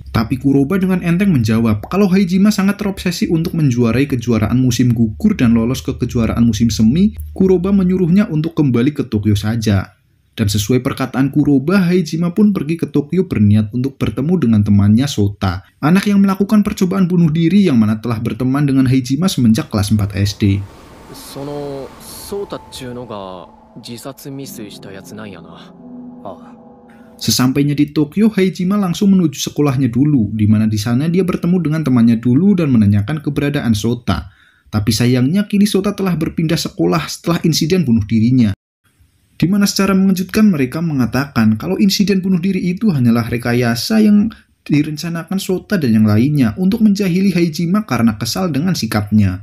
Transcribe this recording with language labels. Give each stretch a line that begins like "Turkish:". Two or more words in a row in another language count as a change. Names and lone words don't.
Indonesian: Tapi Kuroba dengan enteng menjawab kalau Haijima sangat terobsesi untuk menjuarai kejuaraan musim gugur dan lolos ke kejuaraan musim semi. Kuroba menyuruhnya untuk kembali ke Tokyo saja. Dan sesuai perkataan Kuroba, Haijima pun pergi ke Tokyo berniat untuk bertemu dengan temannya Sota, anak yang melakukan percobaan bunuh diri yang mana telah berteman dengan Haijima semenjak kelas 4 SD.
Japanese: そのソータっちゅうのが自殺未遂したやつなんやな。ああ。
Indonesian: Sesampainya di Tokyo, Haijima langsung menuju sekolahnya dulu, di mana di sana dia bertemu dengan temannya dulu dan menanyakan keberadaan Sota. Tapi sayangnya kini Sota telah berpindah sekolah setelah insiden bunuh dirinya. Di mana secara mengejutkan mereka mengatakan kalau insiden bunuh diri itu hanyalah rekayasa yang direncanakan Sota dan yang lainnya untuk menjahili Haijima karena kesal dengan sikapnya.